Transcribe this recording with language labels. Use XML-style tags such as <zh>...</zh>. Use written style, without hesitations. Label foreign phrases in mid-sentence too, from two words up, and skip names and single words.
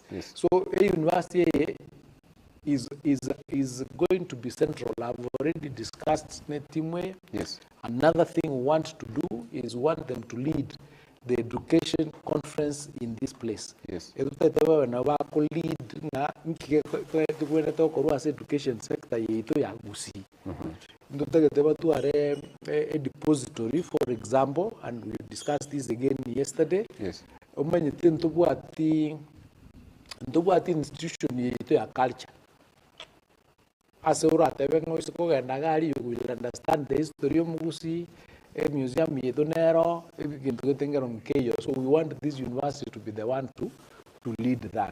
<en>Yes. So a university is going to be central. I've already discussed Netimwe. Yes. Another thing we want to do is want them to lead the education conference in this place. Yes. Education sector ya Gusii. A depository, for example, and we discussed this again yesterday. Yes. Institution ya culture. As a rat, you will understand the history of Gusii, a museum, so we want this university to be the one to lead that.</en>